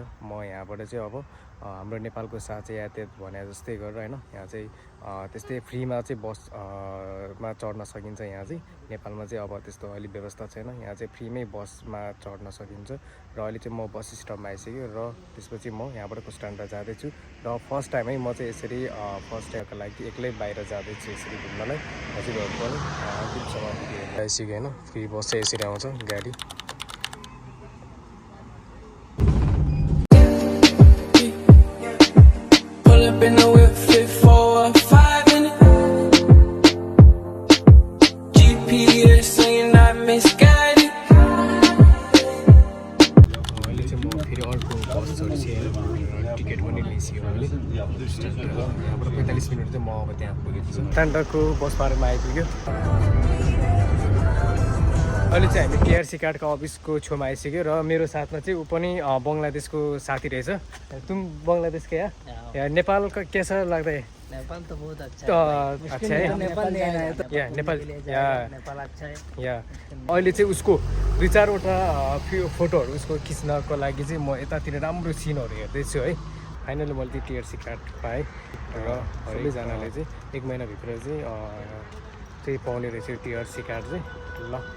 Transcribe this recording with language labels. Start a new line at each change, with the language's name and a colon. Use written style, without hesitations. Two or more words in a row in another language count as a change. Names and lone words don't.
Nepali: म यहाँबाट चाहिँ अब हाम्रो नेपालको साझा यातायात भने जस्तै गरेर हैन यहाँ चाहिँ त्यस्तै फ्रीमा चाहिँ बस मा चढ्न सकिन्छ यहाँ चाहिँ नेपालमा चाहिँ अब त्यस्तो अलि व्यवस्था छैन यहाँ चाहिँ फ्रीमै बसमा चढ्न सकिन्छ र अहिले चाहिँ म
English: bus stop
Nepali: आइसक्यो र त्यसपछि म यहाँबाट कुस्टान्डा जाँदैछु र
English: first time
Nepali: म चाहिँ यसरी
English: first time
Nepali: लागि एक्लै बाहिर जाँदैछु यसरी घुम्नलाई हजुरहरू पनि अन्तिमसम्म आइसक्यो हैन
English: free bus
Nepali: चाहिँ यसरी आउँछ गाडी Been a whip fit for a 5 minute GPS saying I misguided. अहिले चाहिँ म फेरि अर्को बस चढिसकेँ टिकट पनि लिइसकेँ मैले यहाँबाट 45 मिनट चाहिँ म अब त्यहाँ पुगेको छु स्ट्यान्डको
English: bus park
Nepali: आइपुग्यो अहिले चाहिँ हामी
English: TRC card
Nepali: अफिसको छेउमा आइसक्यो र मेरो साथमा चाहिँ ऊ पनि बङ्गलादेशको साथी रहेछ
Hindi: तुम बङ्गलादेश के या नेपाल का कैसा लगता है नेपाल तो बहुत अच्छा अच्छा है नेपाल नहीं आया तो या नेपाल या नेपाल अच्छा है
Nepali: या अहिले चाहिँ उसको 2-4वटा फोटोहरू उसको खिच्नको लागि चाहिँ म यतातिर राम्रो सिनहरू हेर्दैछु है फाइनली मैले त्यो
English: TRC card
Nepali: पाएँ र सबैजनाले चाहिँ 1 महिनाभित्र चाहिँ पाउने रहेछ
English: TRC card
Nepali: चाहिँ ल